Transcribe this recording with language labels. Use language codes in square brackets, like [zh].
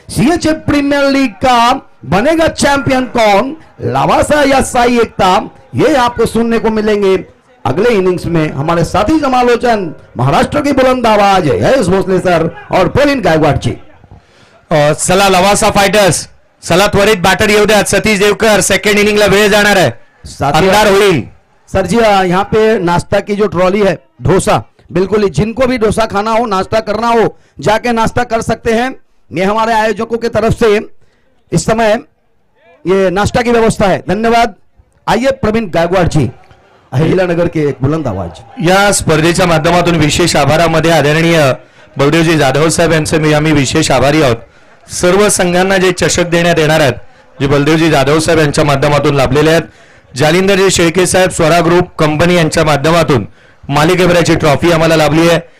[hi] CHA premiere league का बनेगा champion कौन, लवासा या साई एकता? ये आपको सुनने को मिलेंगे अगले इनिंग्स में। हमारे साथी समालोचन महाराष्ट्र की बुलंद आवाज यश भोसले सर और प्रवीण गायकवाड जी। [mr] चला लवासा फायटर्स, चला त्वरित बॅटर येऊ द्या। सतीश देवकर, सेकंड इनिंगला वेळ जाणार आहे, अंधार होईल। [hi] सर जी यहाँ पे नाश्ता की जो ट्रॉली है, डोसा, बिल्कुल ही जिनको भी डोसा खाना हो, नाश्ता करना हो, जाके नाश्ता कर सकते हैं। ये हमारे आयोजकों की तरफ से इस समय ये नाश्ता की व्यवस्था है। धन्यवाद। आइए प्रवीण गायकवाड जी, अहिल्यानगर के एक बुलंद आवाज। [mr] या स्पर्धेच्या माध्यमातून विशेष आभारामध्ये आदरणीय बळदेवजी जाधव साहेब यांचे आम्ही विशेष आभारी आहोत। सर्व संघांना जे चषक देण्यात येणार आहेत, जे बळदेवजी जाधव साहेब यांच्या माध्यमातून लाभलेले आहेत, जालिंदरजी शेळके साहेब स्वरा ग्रुप कंपनी यांच्या माध्यमातून मालिकेभराची ट्रॉफी आम्हाला लाभली आहे।